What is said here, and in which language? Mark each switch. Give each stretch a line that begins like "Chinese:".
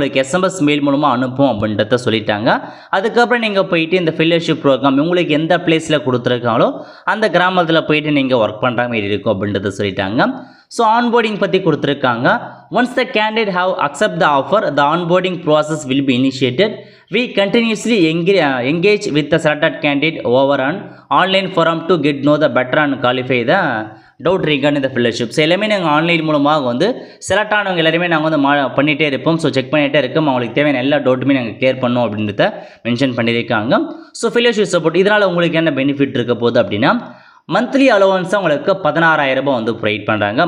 Tamil: உங்களுக்கு SMS mail மூலமாக அனுப்பும் அப்படின்றத சொல்லிட்டாங்க. அதுக்கப்புறம் நீங்கள் போயிட்டு இந்த ஃபெல்லோஷிப் ப்ரோக்ராம் உங்களுக்கு எந்த பிளேஸில் கொடுத்துருக்காங்களோ அந்த கிராமத்தில் போயிட்டு நீங்கள் ஒர்க் பண்ணுற மாதிரி இருக்கும் அப்படின்றத சொல்லிட்டாங்க. ஸோ ஆன்போர்டிங் பற்றி கொடுத்துருக்காங்க.
English: Once the candidate have accept the offer, the onboarding process will be initiated. We continuously engage with the selected candidate over an online forum to get know the better and qualify the doubt regarding the fellowship.
Tamil: So எல்லாமே நாங்கள் online மூலமாக select ஆனவங்க எல்லாருமே நாங்கள் பண்ணிகிட்டே இருப்போம். So check பண்ணிகிட்டே இருக்கோம், அவங்களுக்கு தேவையான எல்லா டவுட்டுமே நாங்கள் கிளியர் பண்ணோம் அப்படின்றத மென்ஷன் பண்ணியிருக்காங்க. ஸோ ஃபெல்லோஷிப் சப்போர்ட் இதனால் உங்களுக்கு என்ன பெனிஃபிட் இருக்க போகுது அப்படின்னா, மந்த்லி அலோவன்ஸாக உங்களுக்கு 16,000 ப்ரொவைட் பண்ணுறாங்க.